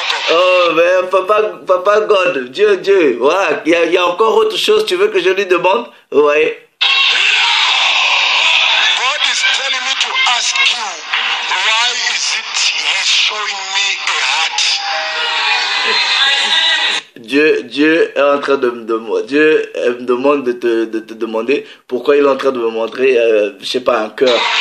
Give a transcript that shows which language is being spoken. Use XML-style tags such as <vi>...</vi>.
<fr>Oh, mais papa God, Dieu, voilà, il y a encore autre chose, tu veux que je lui demande? Ouais.</fr> <en>God is telling me to ask you, why is it he's showing me a heart?</en> <fr>Dieu est en train de me demander, Dieu me demande de te demander pourquoi il est en train de me montrer, je sais pas, un cœur.</fr>